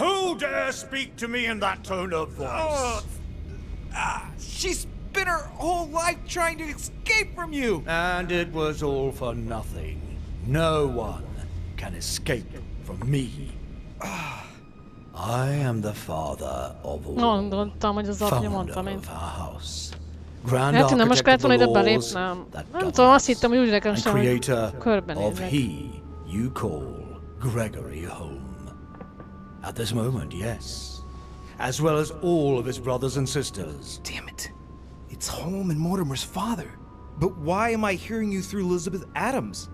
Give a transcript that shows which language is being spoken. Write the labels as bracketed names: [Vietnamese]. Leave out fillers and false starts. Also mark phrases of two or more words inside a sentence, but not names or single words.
[English] Who dare speak to me in that tone of voice? She spent her whole life trying to escape from you. And it was all for nothing. No one can escape from me. I am the father of all. [Hungarian] Gondoltam, hogy az apja [English] Founder [Hungarian] mondta, [English] of [Hungarian] mint... [English] our house. Grand [Hungarian] Hát, nem most kellett [English] architect [Hungarian] volna [English] of [Hungarian] ide [English] the laws [Hungarian] belépnem. [English] that [Hungarian] Nem [English] govern [Hungarian] tudom, azt [English] us, [Hungarian] hittem, hogy úgy nekem [English] and [Hungarian] sem, hogy [English] creator of [Hungarian] körbenézek. [English] he you call Gregory home. At this moment, yes. As well as all of his brothers and sisters. Damn it. It's home and Mortimer's father. But why am I hearing you through Elizabeth Adams?